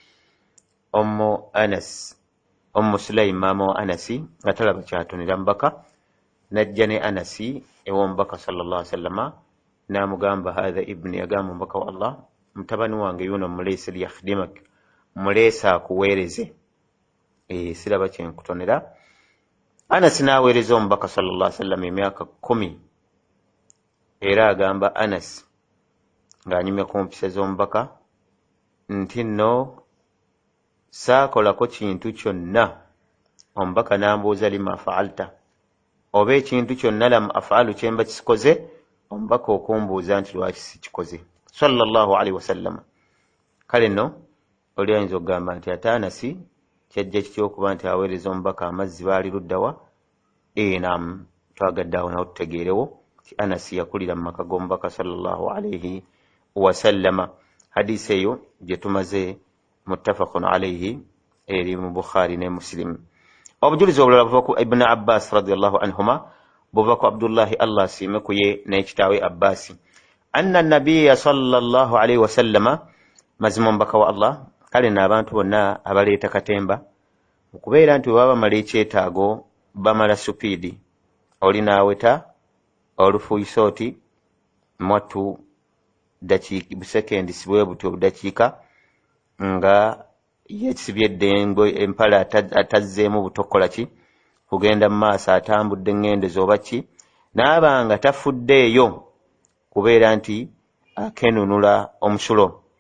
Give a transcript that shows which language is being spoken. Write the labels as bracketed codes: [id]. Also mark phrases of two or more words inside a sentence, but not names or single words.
[lg] Sulaim maama wa Anasi nga talaba kyatonera mubaka najja ne Anasi ew'omubaka [ar] صلى الله عليه وسلم [lg] n'amugamba [ar] هذا ابني, [lg] yagamba omubaka wa Allah mutabani wange yuno muleese liyakhdimak, muleese akuweereze siraba kyenkutonera. Anasi n'aweereza omubaka [ar] صلى الله عليه وسلم [lg] emyaka 10 era agamba Anas ng'anyumya ku mpisa z'omubaka nti nno saakolako kintu kyonna omubaka n'ambuuza [ar] لِمَ فعلت, [lg] oba ekintu kyonna [ar] لم أفعل [lg] kyemba kisikoze, omubaka okumbuuza nti lwaki sikikoze [ar] صلى الله عليه وسلم. [lg] Kale nno oli ayinza okugamba nti ate Anasi kyajja kitya okuba nti aweereza omubaka amazzi baali luddawa? Naam, twagadde awo nawo tutegeerewo ti Anasi yakulira mu maka g'omubaka [ar] صلى الله عليه وسلم. [lg] Hadisi eyo gye tumaze [ar] متفق عليه [lg] eri mu Bukhari ne Muslim. Obujulizi obulala buva ku Ibn Abbas [ar] رضي الله عنهما, [lg] buva ku Abdullahi Allah asiime ku ye n'ekitaawe Abbasi, [ar] أن النبي صلى الله عليه وسلم, [lg] mazima omubaka wa Allah. Kale n'abantu bonna abaleeta katemba mu kubeera nti bwe baba bamala ekyetaago bamala supiidi, oli naaweta olufuuyisa oti mwattu busekendi sibwe buti obudakiika nga yekisibye eddengo empala atazzeemu butokola ki kugenda mu maaso atambudde eŋŋendezo oba ki, n'abanga tafuddeeyo kubeera nti akenunula omusulo.